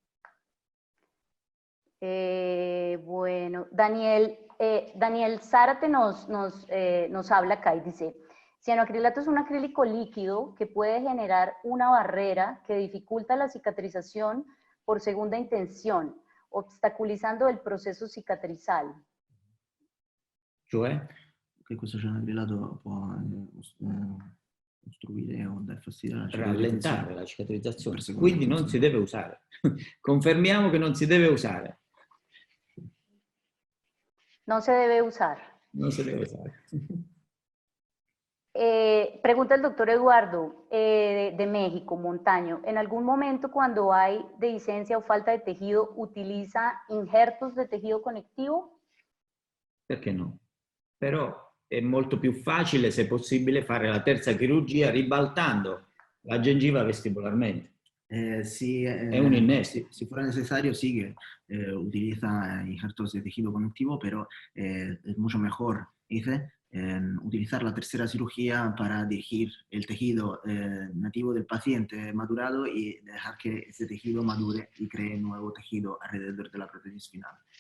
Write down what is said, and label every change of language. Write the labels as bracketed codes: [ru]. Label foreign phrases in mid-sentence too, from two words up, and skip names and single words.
[es] Bueno, Daniel Zárate nos habla acá y dice, cianoacrilato es un acrílico líquido que puede generar una barrera que dificulta la cicatrización por segunda intención, obstaculizando el proceso cicatrizal. [it] Cioè? Che questo cianoacrilato può ostruire o dar fastidio alla cicatrizzazione. Rallentare la cicatrizzazione, quindi non si deve usare. Confermiamo che non si deve usare. [es] No se debe usar. [it] Non si deve usare. [es] Pregunta el doctor Eduardo de México, Montaño. ¿En algún momento cuando hay dehiscencia o falta de tejido utiliza injertos de tejido conectivo? [it] Perché no? Però è molto più facile, se possibile, fare la terza chirurgia ribaltando la gengiva vestibularmente. [es] Sí, es un innesto. Si fuera necesario, sí que utiliza injertos de tejido conectivo, pero es mucho mejor, dice, utilizar la tercera cirugía para dirigir el tejido nativo del paciente madurado y dejar que ese tejido madure y cree nuevo tejido alrededor de la prótesis final.